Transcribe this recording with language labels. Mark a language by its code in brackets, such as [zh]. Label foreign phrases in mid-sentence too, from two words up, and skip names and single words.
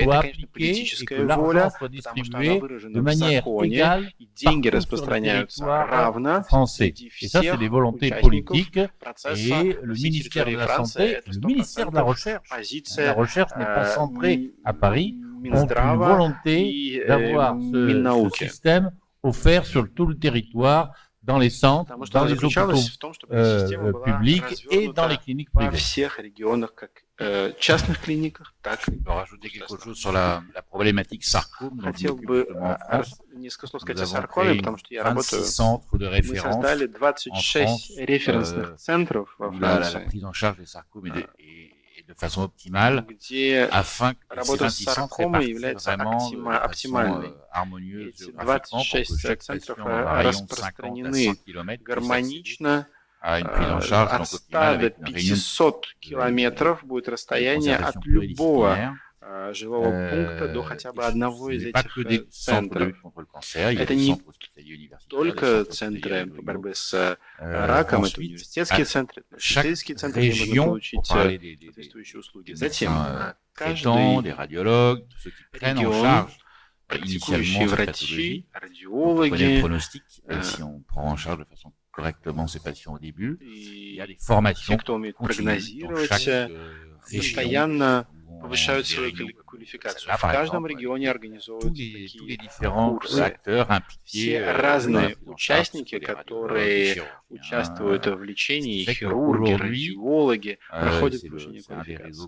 [ru] Это, конечно, политическая воля, потому что она выражена в законе, и деньги распространяются равно среди всех участников процесса на всей территории Франции. Это 100% позиция Минздрава и Миннауки. [fr] offert sur tout le territoire, dans les centres, dans les hôpitaux publics et dans les cliniques privées. [ru] Во всех регионах, как частных клиниках, так и [fr] rajouter quelque chose sur la problématique sarcome. [ru] Хотел бы несколько слов сказать о саркоме, потому что я работаю. Мы создали 26 референсных центров во Франции, [fr] de façon optimale, afin que [ru] работа с саркомой является оптимальной. Эти 26 центров распространены гармонично. От 100 до 500 километров будет расстояние от любого жилого пункта до хотя бы одного из этих центров. Это не только центры по борьбе с раком, это университетские центры, исследовательские центры, где можно получить соответствующие услуги. Затем каждый регион, практикующие врачи, радиологи, [fr] correctement ces patients au début. Il y a des formations [ru] те, кто умеет прогнозировать, постоянно повышают свою квалификацию. В каждом регионе организовываются такие курсы. Все разные участники, которые участвуют в лечении, хирурги, радиологи, проходят повышение квалификации.